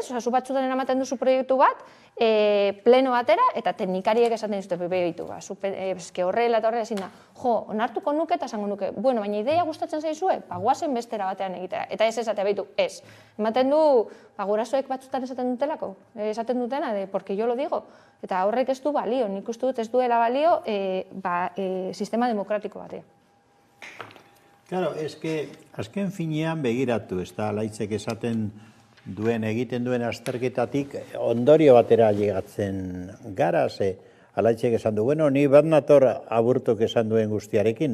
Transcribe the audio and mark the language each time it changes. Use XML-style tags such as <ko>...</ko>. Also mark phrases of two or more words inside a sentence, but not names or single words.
<eu>Zu batzutan ematen duzu proiektu bat, pleno batera, eta teknikariek esaten dizute, behitu, eske horrela eta horrela ezin da. Onartuko nuke eta esango nuke, bueno, baina ideia gustatzen zaizue, guazen bestera batean egitera. Eta ez esatea, behitu, ez. Ematen du, gurasoek batzutan esaten dutelako, esaten dutena,</eu> <es>porque yo lo digo.</es> <eu>Eta horrek ez du balio, nik uste dut ez duela balio sistema demokratiko batean. Claro, azken finean begiratu, ez da, Alaitzek esaten egiten duen azterketatik ondorio batera llegatzen gara, ze Alaitzek esan du, bueno, ni bat nator aburtok esan duen guztiarekin.</eu>